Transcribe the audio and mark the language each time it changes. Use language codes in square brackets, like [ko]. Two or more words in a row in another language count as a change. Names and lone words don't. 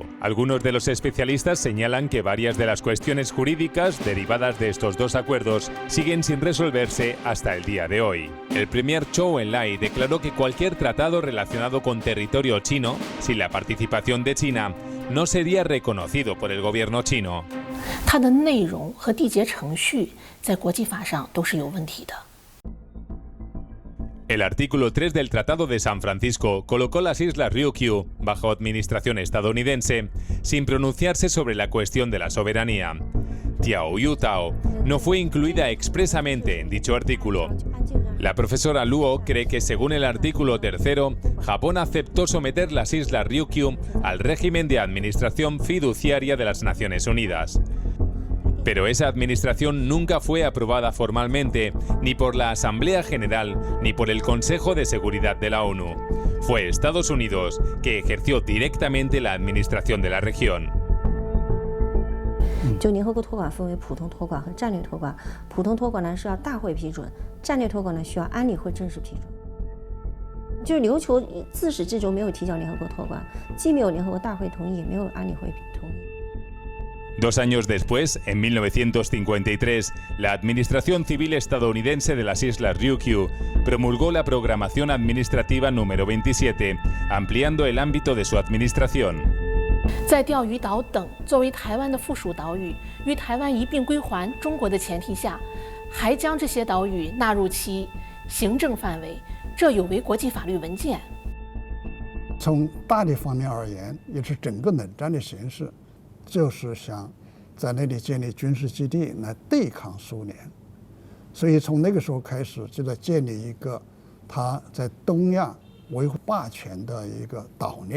[es] Algunos de los especialistas señalan que varias de las cuestiones jurídicas derivadas de estos dos acuerdos siguen sin resolverse hasta el día de hoy. El premier Zhou Enlai declaró que cualquier tratado relacionado con territorio chino, sin la participación de China, no sería reconocido por el gobierno chino. [zh] 它的内容和缔结程序在国际法上都是有问题的。 [es] El artículo 3 del Tratado de San Francisco colocó las islas Ryukyu bajo administración estadounidense, sin pronunciarse sobre la cuestión de la soberanía. Diaoyutao no fue incluida expresamente en dicho artículo. La profesora Luo cree que, según el artículo 3, Japón aceptó someter las islas Ryukyu al régimen de administración fiduciaria de las Naciones Unidas. Pero esa administración nunca fue aprobada formalmente, ni por la Asamblea General ni por el Consejo de Seguridad de la ONU. Fue Estados Unidos que ejerció directamente la administración de la región. [zh] 就联合国托管分为普通托管和战略托管，普通托管呢是要大会批准，战略托管呢需要安理会正式批准。就是琉球自始至终没有提交联合国托管，既没有联合国大会同意，也没有安理会同意。 [es] 2 años después, en 1953, la Administración Civil Estadounidense de las Islas Ryukyu promulgó la Programación Administrativa número 27, ampliando el ámbito de su administración. [zh] 在钓鱼岛等作为台湾的附属岛屿与台湾一并归还中国的前提下，还将这些岛屿纳入其行政范围，这有违国际法律文件。从大的方面而言，也是整个冷战的形势，就是想在那里建立军事基地来对抗苏联，所以从那个时候开始，就在建立一个他在东亚维护霸权的一个岛链。